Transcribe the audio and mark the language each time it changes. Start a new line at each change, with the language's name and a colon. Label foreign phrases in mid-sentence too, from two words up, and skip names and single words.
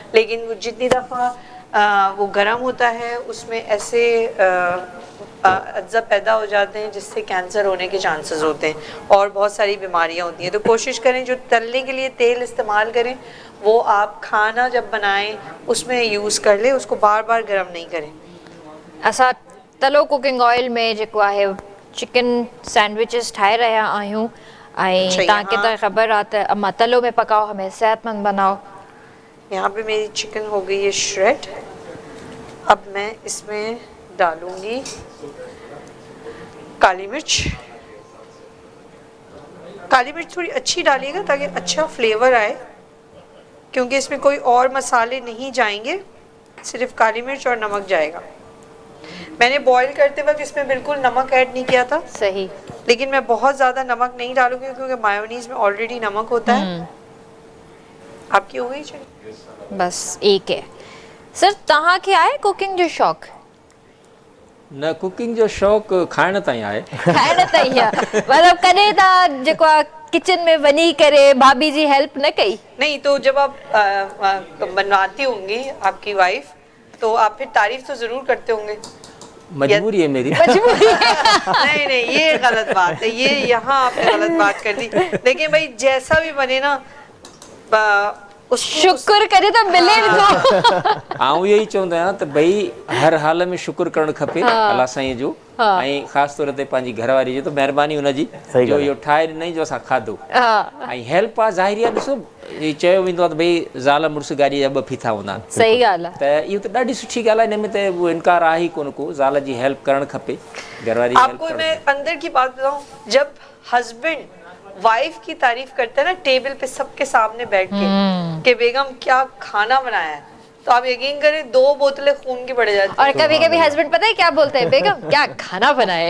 Urdu: لیکن وہ جتنی دفعہ وہ گرم ہوتا ہے اس میں ایسے اجزا پیدا ہو جاتے ہیں جس سے کینسر ہونے کے چانسز ہوتے ہیں اور بہت ساری بیماریاں ہوتی ہیں. تو کوشش کریں جو تلنے کے لیے تیل استعمال کریں وہ آپ کھانا جب بنائیں اس میں یوز کر لیں، اس کو بار بار گرم نہیں کریں.
Sindhi: असां तलो
English: cooking oil
Sindhi: में जेको आहे
English: chicken sandwiches
Sindhi: ठाहे रहिया आहियूं ऐं तव्हांखे त ख़बर आहे त अम्मा तलो
Urdu: میں پکاؤ ہمیں صحت مند بناؤ. یہاں پہ میری چکن ہو گئی ہے شریڈ۔ اب میں اس میں ڈالوں گی کالی مرچ. کالی مرچ تھوڑی اچھی ڈالیےگا تاکہ اچھا فلیور آئے، کیونکہ اس میں کوئی اور مسالے نہیں جائیں گے، صرف کالی مرچ اور نمک جائے گا. میں نے بوائل کرتے وقت اس میں بالکل نمک ایڈ نہیں کیا تھا. صحیح۔ لیکن میں بہت زیادہ نمک نہیں ڈالوں گی کیونکہ مایونیز میں آلریڈی نمک ہوتا ہے. آپ کی ہو گئی چاہیے? بس ایک ہے.
Sindhi: सर तव्हांखे आहे कुकिंग जो शौक़? न, कुकिंग जो शौक़ खाइण ताईं आहे। खाइण ताईं आहे, मतलब कॾहिं तव्हां जेको आहे किचन में वञी करे भाभी जी हेल्प न कई?
Urdu: نہیں، تو جب آپ بنواتی ہوں گی آپ کی وائف تو آپ پھر تعریف تو ضرور کرتے ہوں گے. مجبوری ہے میری. مجبوری ہے. نہیں یہ غلط بات ہے، یہ یہاں آپ نے غلط بات کر دی. لیکن بھائی جیسا بھی بنے نا شکر کرے تو ملے تو.
Sindhi: आऊं यही चवंदो आहियां त भई हर हाल में शुक्र करणु खपे अल्लाह साईं जो, ऐं ख़ासि तौर ते पंहिंजी घरवारी जो, तो महिरबानी हुनजी जो इहो ठाहे ॾिनई जो असां खाधो। ऐं हेल्प आहे ज़ाहिरी आहे। ॾिसो इहो चयो वेंदो आहे त भई ज़ाल मुड़ुस गाॾी जा ॿ फीथा हूंदा आहिनि। सही ॻाल्हि आहे। त इहो त ॾाढी सुठी ॻाल्हि आहे, हिन में त उहो इनकार आहे ई कोन को। ज़ाल जी हेल्प करणु खपे, घरवारी हेल्प।
Urdu: آپ کو میں اندر کی بات بتاؤں، جب
English: husband wife
Urdu: کی تعریف کرتے ہیں نا ٹیبل پہ سب کے سامنے بیٹھ کے کہ بیگم کیا کھانا بنایا ہے، تو آپ یقین کریں 2 بوتلیں خون کی بڑھ جاتی ہے. اور کبھی کبھی ہسبینڈ پتہ ہے کیا بولتے ہیں، بیگم کیا کھانا بنائے.